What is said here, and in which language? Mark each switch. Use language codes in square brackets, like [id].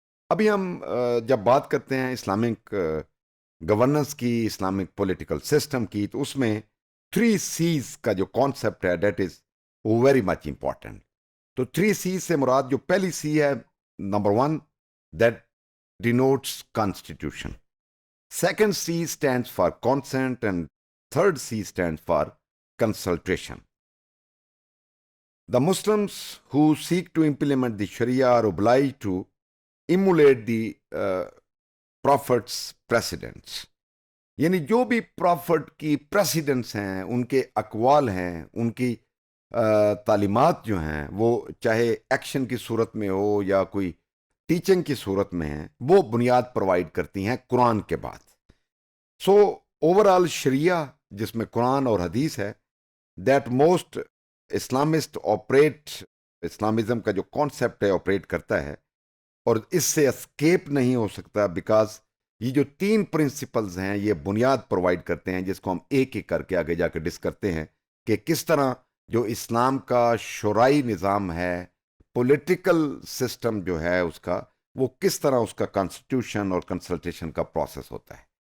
[ur] ابھی ہم جب بات کرتے ہیں اسلامک گورننس کی اسلامک پولیٹیکل سسٹم کی تو اس میں 3 C's کا جو کانسیپٹ ہے [en] That is very much important. [ur] تو 3 C's سے مراد جو پہلی سی ہے number 1 [en] That denotes constitution. Second C stands for consent and third C stands for consultation. The Muslims who seek to implement the Sharia are obliged to emulate the Prophet's precedents. [ur] یعنی جو بھی profit کی precedents ہیں ان کے اقوال ہیں ان کی تعلیمات جو ہیں وہ چاہے ایکشن کی صورت میں ہو یا کوئی ٹیچنگ کی صورت میں ہیں وہ بنیاد پرووائڈ کرتی ہیں قرآن کے بعد. [en] so overall [ur] شریعہ جس میں قرآن اور حدیث ہے [en] that most Islamist operate [ur] Islamism کا جو کانسیپٹ ہے آپریٹ کرتا ہے اور اس سے اسکیپ نہیں ہو سکتا بیکاز یہ جو 3 پرنسپلز ہیں یہ بنیاد پرووائڈ کرتے ہیں جس کو ہم ایک ایک کر کے آگے جا کے ڈسکس کرتے ہیں کہ کس طرح جو اسلام کا شرعی نظام ہے پولیٹیکل سسٹم جو ہے اس کا وہ کس طرح اس کا کانسٹیٹیوشن اور کنسلٹیشن کا پروسیس ہوتا ہے.